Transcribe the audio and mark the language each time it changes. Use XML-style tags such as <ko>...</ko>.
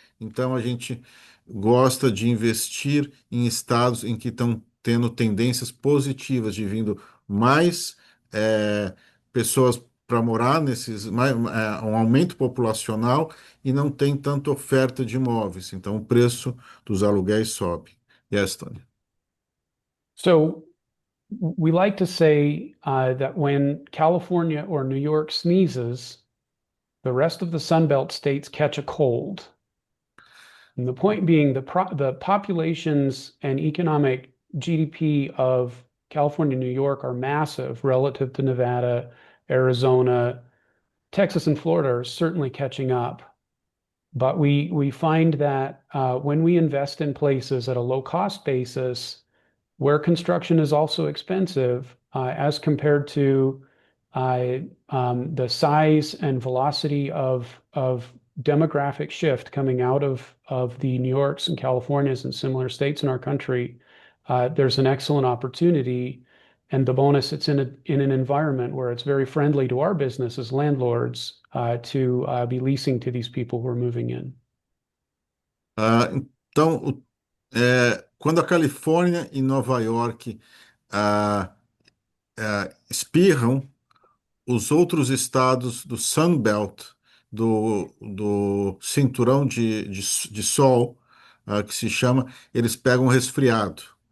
<pt>Então, a gente gosta de investir em estados em que estão tendo tendências positivas, de vindo mais pessoas para morar um aumento populacional e não tem tanta oferta de imóveis. Então, o preço dos aluguéis sobe.</pt> <en>Yes, Tony. So we like to say that when California or New York sneezes, the rest of the Sunbelt states catch a cold. And the point being, the populations and economic GDP of California and New York are massive relative to Nevada, Arizona, Texas, and Florida are certainly catching up. But we find that when we invest in places at a low cost basis, where construction is also expensive as compared to the size and velocity of demographic shift coming out of the New Yorks and Californias and similar states in our country, there's an excellent opportunity. And the bonus, it's in an environment where it's very friendly to our business as landlords to be leasing to these people who are moving in.</en> <pt>Então, quando a Califórnia e Nova York ah, espirram, os outros estados do Sun Belt, do cinturão de sol, que se chama, eles pegam resfriado.</pt>